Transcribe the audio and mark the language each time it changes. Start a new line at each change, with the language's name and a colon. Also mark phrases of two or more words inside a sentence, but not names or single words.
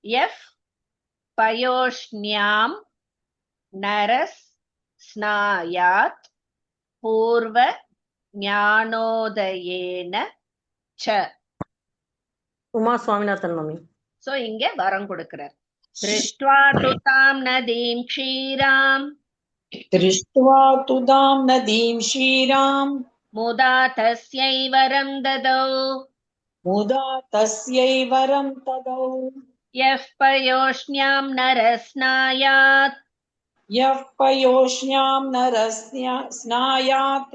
Sanskrit: यः पयोष्ण्यां नरः स्नायात् पूर्व ज्ञानोदयेन च.
Tamil: உமா சுவாமிநாதன் மாமி. சோ இங்க வரம் கொடுக்கிறார்.
Sanskrit: दृष्ट्वा तुदां नदीं क्षीरां दृष्ट्वा तुदां नदीं क्षीरां मुदा तस्यै वरं ददौ मुदा तस्यै वरं तदौ यः पयोष्ण्यां नरस्नायात् यः पयोष्ण्यां स्नायात्